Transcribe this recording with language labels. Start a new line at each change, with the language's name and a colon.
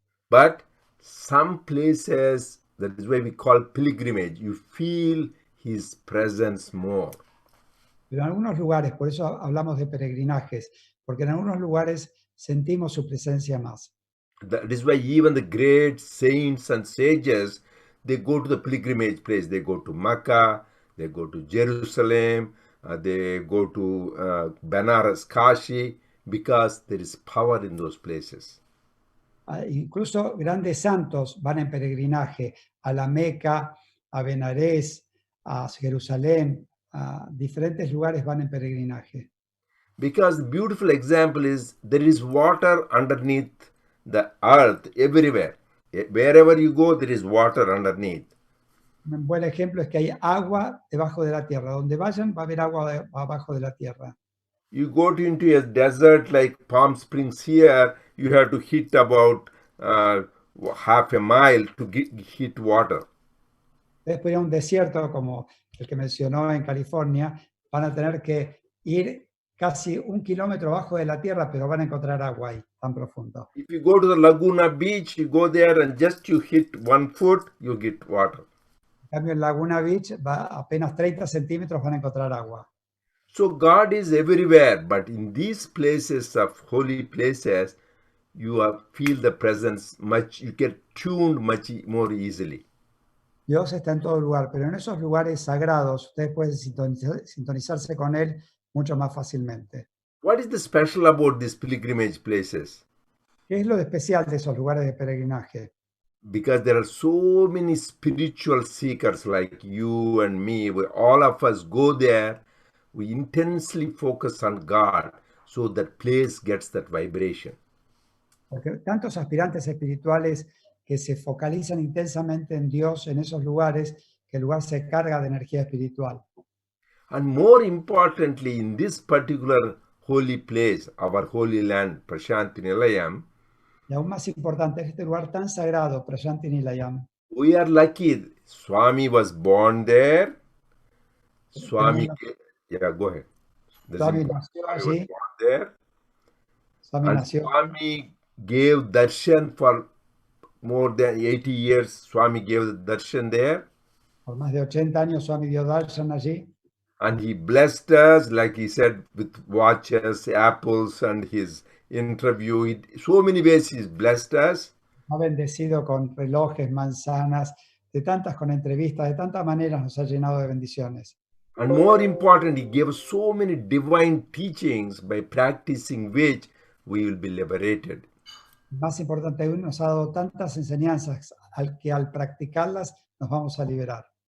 English: But some places, that is why we call pilgrimage, you feel his presence more.
Spanish: Pero en algunos lugares, por eso hablamos de peregrinajes, porque en algunos lugares sentimos su presencia más.
English: That is why even the great saints and sages, they go to the pilgrimage place. They go to Mecca, they go to Jerusalem, they go to Banaras, Kashi, because there is power in those places.
Spanish: Incluso grandes santos van en peregrinaje a la Meca, a Benarés, a Jerusalén, a diferentes lugares van en peregrinaje.
English: Because the beautiful example is there is water underneath the earth everywhere. Wherever you go, there is water underneath.
Spanish: Un buen ejemplo es que hay agua debajo de la tierra. Donde vayan va a haber agua abajo de la tierra.
English: You go into a desert like Palm Springs here, you have to hit about half a mile to hit water.
Spanish: Después ir a un desierto como el que mencionó en California, van a tener que ir casi 1 kilómetro abajo de la tierra, pero van a encontrar agua ahí, tan profundo.
English: If you go to the Laguna Beach, you go there and just you hit 1 foot, you get water.
Spanish: En cambio, en Laguna Beach, apenas 30 centímetros van a encontrar agua.
English: So God is everywhere, but in these places of holy places, you feel the presence much, you get tuned much more easily.
Spanish: Dios está en todo lugar, pero en esos lugares sagrados, ustedes pueden sintonizarse con Él mucho más fácilmente.
English: What is the special about these pilgrimage places?
Spanish: ¿Qué es lo especial de esos lugares de peregrinaje?
English: Because there are so many spiritual seekers like you and me. All of us go there. We intensely focus on God, so that place gets that vibration.
Spanish: Porque tantos aspirantes espirituales que se focalizan intensamente en Dios en esos lugares, que el lugar se carga de energía espiritual.
English: And more importantly, in this particular holy place, our holy land, Prashanti Nilayam,
Spanish: Y aún más importante, este lugar tan sagrado, Prashanti Nilayam,
English: we are lucky. Swami was born there. Swami, yeah, go ahead.
Spanish: Swami nació allí.
English: There. Swami And
Spanish: nació.
English: Swami gave darshan for more than 80 years. Swami gave the darshan there.
Spanish: Por más de 80 años Swami dio darshan allí.
English: And he blessed us, like he said, with watches, apples, and his interview. So many ways he's blessed us.
Spanish: Ha bendecido con relojes, manzanas, de tantas con entrevistas, de tantas maneras nos ha llenado de bendiciones.
English: And more important, he gave us so many divine teachings by practicing which we will be liberated.
Spanish: Más importante aún, nos ha dado tantas enseñanzas que al practicarlas nos vamos a liberar.